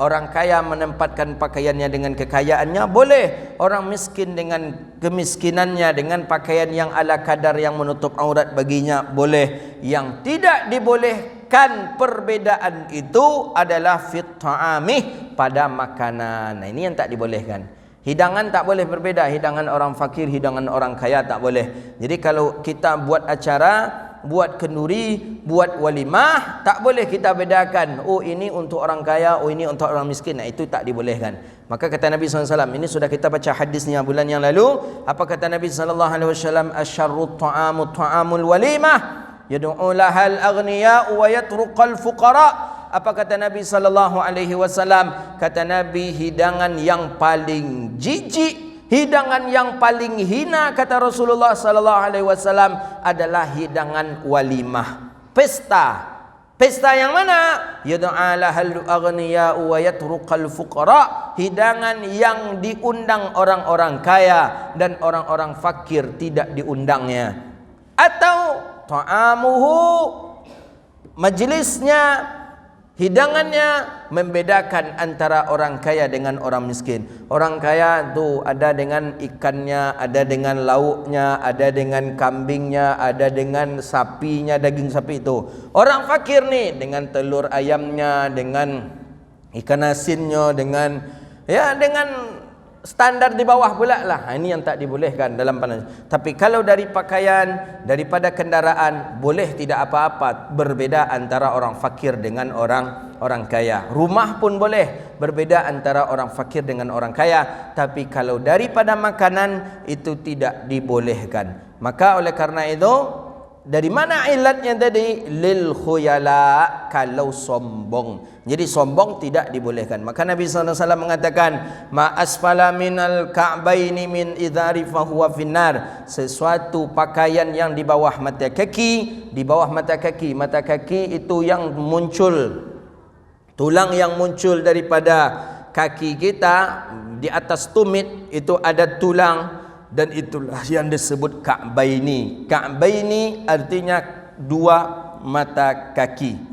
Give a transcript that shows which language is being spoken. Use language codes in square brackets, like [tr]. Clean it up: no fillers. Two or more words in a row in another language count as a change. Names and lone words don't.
[id] Orang kaya menempatkan pakaiannya dengan kekayaannya, boleh. Orang miskin dengan kemiskinannya, dengan pakaian yang ala kadar yang menutup aurat baginya, boleh. Yang tidak dibolehkan perbedaan itu adalah [ar] في الطعام, [id] pada makanan. Nah, ini yang tak dibolehkan. Hidangan tak boleh berbeza. Hidangan orang fakir, hidangan orang kaya tak boleh. Jadi kalau kita buat acara, buat kenduri, buat walimah, tak boleh kita bedakan. Oh ini untuk orang kaya, oh ini untuk orang miskin. Nah, itu tak dibolehkan. Maka kata Nabi SAW, ini sudah kita baca hadisnya bulan yang lalu. Apa kata Nabi SAW? [ar] شر الطعام طعام الوليمة، يدعى لها الأغنياء ويترك الفقراء. [id] Apa kata Nabi [ar] صلى الله عليه وسلم? [id] Kata Nabi, hidangan yang paling jijik, hidangan yang paling hina, kata Rasulullah [ar] صلى الله عليه وسلم, [id] adalah hidangan walimah, pesta. Pesta yang mana? [ar] يدعى لها الأغنياء ويترك الفقراء. [id] Hidangan yang diundang orang-orang kaya dan orang-orang fakir tidak diundangnya. Atau ta'amuhu, majlisnya, hidangannya membedakan antara orang kaya dengan orang miskin. Orang kaya tu ada dengan ikannya, ada dengan lauknya, ada dengan kambingnya, ada dengan sapinya, daging sapi itu. Orang fakir ni dengan telur ayamnya, dengan ikan asinnya, dengan standar di bawah pula lah. Ini yang tak dibolehkan dalam pandangan. Tapi kalau dari pakaian, daripada kendaraan, boleh tidak apa-apa berbeza antara orang fakir dengan orang kaya. Rumah pun boleh berbeza antara orang fakir dengan orang kaya. Tapi kalau daripada makanan, itu tidak dibolehkan. Maka oleh karena itu, dari mana ilatnya tadi? [ar] للخيلاء, [id] kalau sombong. Jadi sombong tidak dibolehkan. Maka Nabi SAW mengatakan, [ar] ما أسفل من الكعبين من الإزار فهو في النار. [id] Sesuatu pakaian yang di bawah mata kaki, di bawah mata kaki itu yang muncul, tulang yang muncul daripada kaki kita, di atas tumit itu ada tulang. dan itulah yang disebut Ka'baini. Ka'baini artinya dua mata kaki.